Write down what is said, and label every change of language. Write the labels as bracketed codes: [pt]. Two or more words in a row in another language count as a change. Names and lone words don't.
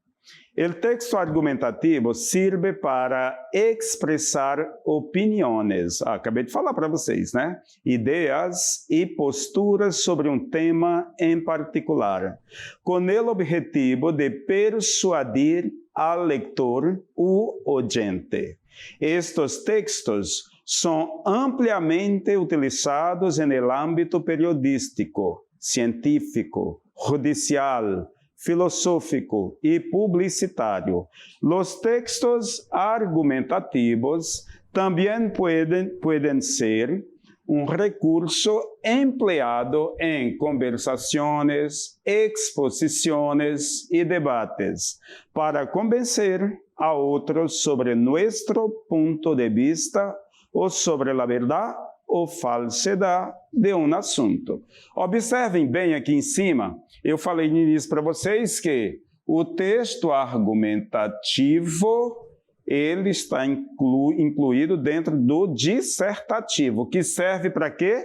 [pt] O texto argumentativo serve para expressar opiniões. Acabei de falar para vocês, né? Ideias e posturas sobre um tema em particular, com o objetivo de persuadir [es] al lector o oyente. [pt] Estes textos são ampliamente utilizados no âmbito [es] periodístico, científico, judicial, filosófico y publicitario. Los textos argumentativos también pueden ser un recurso empleado en conversaciones, exposiciones y debates para convencer a otros sobre nuestro punto de vista o sobre la verdad [pt] ou falsidade de um assunto. Observem bem aqui em cima, eu falei no início para vocês que o texto argumentativo, ele está incluído dentro do dissertativo, que serve para quê?